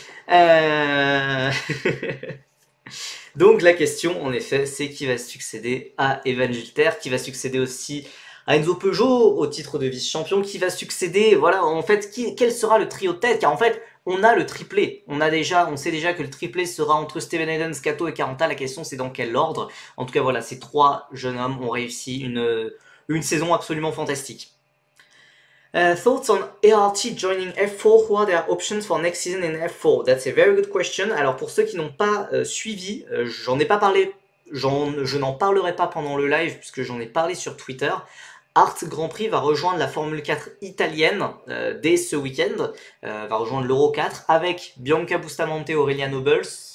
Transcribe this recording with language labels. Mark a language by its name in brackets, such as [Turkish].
[French] Euh... Donc la question, en effet, c'est qui va succéder à Evan Gilter, qui va succéder aussi à Enzo Peugeot au titre de vice-champion, qui va succéder, voilà, en fait, quel sera le trio de tête, car en fait, on a le triplé. On sait déjà que le triplé sera entre Steven Hayden, Kato et Caranta. La question, c'est dans quel ordre. En tout cas, voilà, ces trois jeunes hommes ont réussi une saison absolument fantastique. [English] Thoughts on ART joining F4? Who are their options for next season in F4? That's a very good question. [French] Alors pour ceux qui n'ont pas suivi, j'en ai pas parlé, je n'en parlerai pas pendant le live puisque j'en ai parlé sur Twitter. Art Grand Prix va rejoindre la Formule 4 italienne dès ce week-end, va rejoindre l'Euro 4 avec Bianca Bustamante, Aurelia Nobles.